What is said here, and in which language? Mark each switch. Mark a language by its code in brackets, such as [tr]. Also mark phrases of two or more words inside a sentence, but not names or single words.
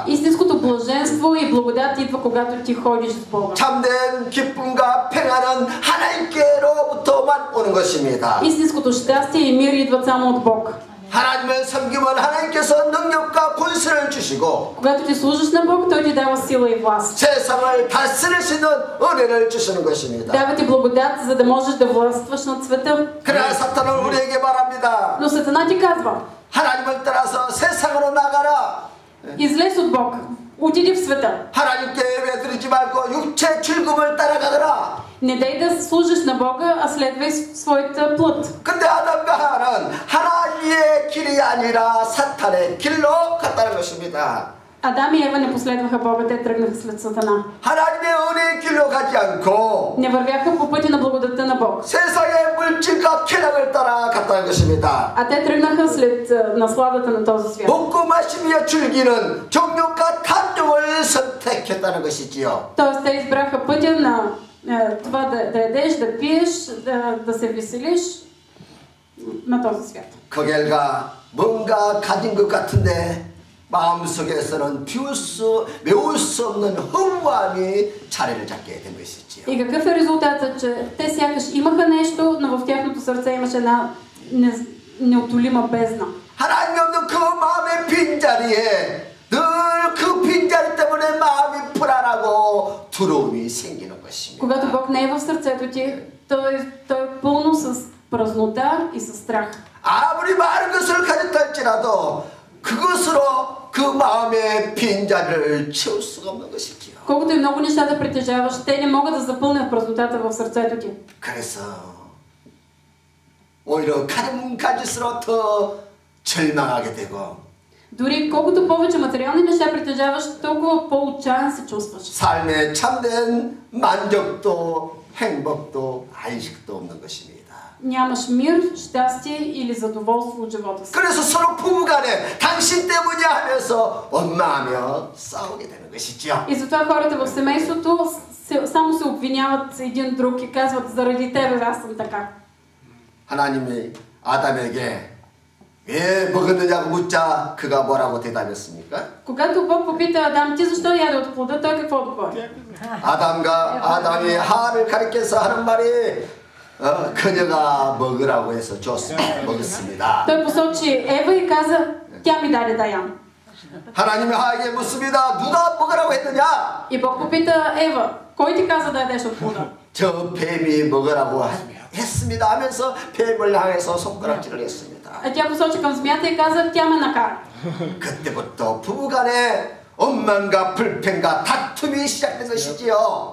[bg] Истинското блаженство и благодат идва, когато ти ходиш с Бога. [ko] 참된 기쁨과 평안은 하나님께로부터만 오는 것입니다. [bg] Истинското щастие и мир идват само от Бог. [ko] 하나님을 섬기면 하나님께서 능력과 권세를 주시고 [bg] Когато ти служиш на Бог, той ти дава сила и власт. [ko] 세상을 다스릴 수 있는 은혜를 주시는 것입니다. [bg] Дава ти благодат, за да можеш да властваш над света. [ko] 그러나 사탄은 우리에게 말합니다. [bg] Но Сатана ти казва: [ko] 하나님을 따라서 세상으로 나가라. [bg] излез от Бог, отиди в света. [ko] 하나님께 예배드리지 말고 육체 즐거움을 따라가더라. [bg] Не дай да служиш на Бога, а следвай своята плът. [ko] 근데 아담과 하와는 하나님의 길이 아니라 사탄의 길로 갔다는 것입니다. [bg] Адам и Ева не последваха Бога, те тръгнаха след Сатана. [ko] 하나님의 은혜의 길로 가지 않고 [bg] Не вървяха по пътя на благодатта на Бог. [ko] 세상의 물질과 쾌락을 따라 갔다는 것입니다. [bg] А те тръгнаха след насладата на този свят. [ko] 먹고 마시며 즐기는 정욕과 탐욕을 선택했다는 것이지요. [bg] Тоест те избраха пътя на това да ядеш, да пиеш, да се веселиш на този свят. [ko] 그 결과 뭔가 가진 것 같은데 마음속에서는 메울 수 없는 허무함이 자리를 잡게 된 것이지요. [bg] И какъв е резултатът, че те сякаш имаха нещо, но в тяхното сърце имаше една неотолима бездна. [ko] 하나님 없는 그 마음의 빈자리에 늘 그 빈자리 때문에 마음이 불안하고 두려움이 생기는 것입니다. [bg] Когато Бог не е в сърцето ти, той е пълно с празнота и с страх. [ko] 아무리 많은 것을 가졌다 할지라도 그것으로 그 마음의 빈자리를 채울 수가 없는 것이지요. [bg] Колкото и много неща да притежаваш, те не могат да запълнят празнотата в сърцето ти. [ko] 그래서 오히려 가지면 가질수록 더 절망하게 되고 [bg] Дори колкото повече материални неща притежаваш, толкова по-отчаян се чувстваш. [ko] 삶의 참된 만족도 행복도 안식도 없는 것입니다. [bg] Нямаш мир, щастие или задоволство от живота си. [ko] 그래서 서로 부부간에 당신 때문이야 하면서 원망하며 싸우게 되는 것이죠. [bg] И затова хората в семейството само се обвиняват един друг и казват: заради тебе аз съм така. [ko] 하나님이 아담에게 왜 먹었느냐고 묻자 그가 뭐라고 대답했습니까? [bg] Когато Бог попита Адам: ти защо яде от плода, той какво отговори? [ko] 아담이 하와를 가리켜서 하는 말이 그녀가 먹으라고 해서 줬습니다. 먹었습니다. [bg] Той посочи Ева и каза: Тя ми даде да ям. [ko] 하나님이 하에게 묻습니다. 누가 먹으라고 했느냐? [bg] И Бог попита Ева, кой ти каза да ядеш от плода? [ko] 저 뱀이 먹으라고 했습니다 하면서 뱀을 향해서 손가락질을 했습니다. [bg] А тя посочи към змията и каза, тя ме накара. [ko] 그때부터 부부간에 원망과 불평과 다툼이 시작된 것이지요.